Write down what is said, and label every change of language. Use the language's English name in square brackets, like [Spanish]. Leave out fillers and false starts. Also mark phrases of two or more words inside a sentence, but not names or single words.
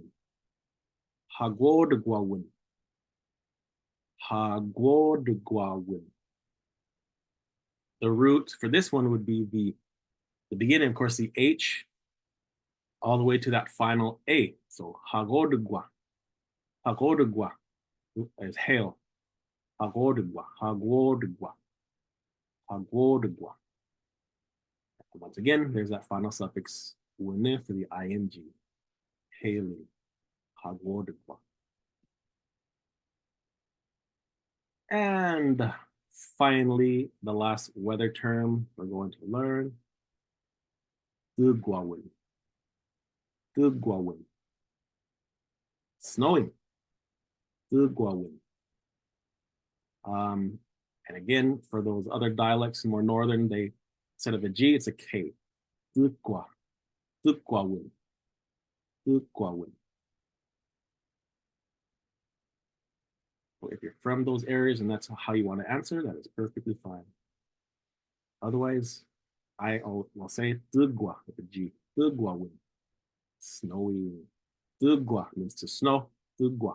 [Ojibwa] Hagwodagwawin. Hagwodagwawin. [English] The root for this one would be the beginning, of course, the H, all the way to that final A. So [Ojibwa] hagodagwa. Hagodagwa [English] is hail. [Ojibwa] Hagodagwa. Hagwodagwa. Hagwodagwa. [English] Once again, there's that final suffix wene for the ing. Hailing. Hagwodagwa. And finally, the last weather term we're going to learn. [Ojibwa] Tugwawin. Tugwawin. [English] Snowing. Tugwawin. And again, for those other dialects more northern, they instead of a G, it's a K. [Ojibwa] Tugwa. Tugwawin. Tugwawin. [English] So if you're from those areas and that's how you want to answer, that is perfectly fine. Otherwise, I will say Tugwa with a G. Tugwawin. Snowing. Tugwa means to snow. Tugwa.